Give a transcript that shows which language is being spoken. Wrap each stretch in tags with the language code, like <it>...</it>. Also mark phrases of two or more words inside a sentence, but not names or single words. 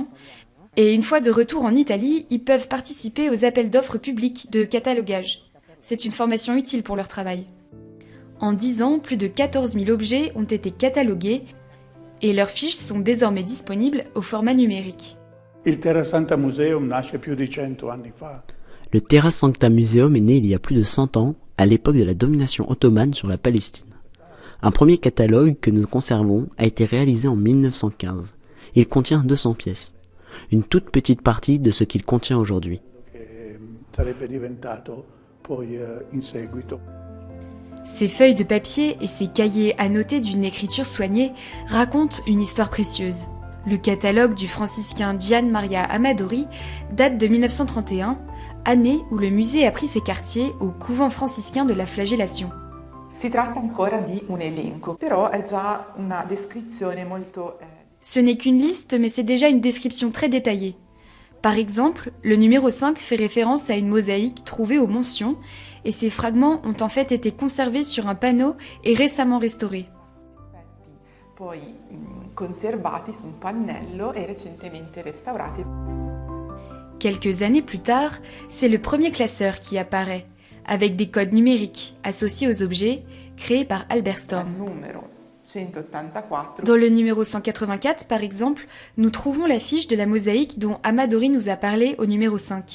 <fr>Et une fois de retour en Italie, ils peuvent participer aux appels d'offres publics de catalogage. C'est une formation utile pour leur travail. En 10 ans, plus de 14 000 objets ont été catalogués et leurs fiches sont désormais disponibles au format numérique.</fr> <it>Il Terra Sancta Museum nasce più di 100 anni fa.</it> <fr>Le Terra Sancta Museum est né il y a plus de 100 ans, à l'époque de la domination ottomane sur la Palestine. Un premier catalogue que nous conservons a été réalisé en 1915. Il contient 200 pièces. Une toute petite partie de ce qu'il contient aujourd'hui. Ces feuilles de papier et ces cahiers annotés d'une écriture soignée racontent une histoire précieuse. Le catalogue du franciscain Gian Maria Amadori date de 1931, année où le musée a pris ses quartiers au couvent franciscain de la Flagellation.</fr> <it>Si tratta ancora di un elenco, però è già una descrizione molto...</it> <fr>Ce n'est qu'une liste, mais c'est déjà une description très détaillée. Par exemple, le numéro 5 fait référence à une mosaïque trouvée au Mont Sion, et ces fragments ont en fait été conservés sur un panneau et récemment restaurés.</fr> <it>Poi conservati su un pannello e recentemente restaurati.</it> <fr>Quelques années plus tard, c'est le premier classeur qui apparaît, avec des codes numériques associés aux objets créés par Albert Storm. Dans le numéro 184, par exemple, nous trouvons la fiche de la mosaïque dont Amadori nous a parlé au numéro 5.</fr>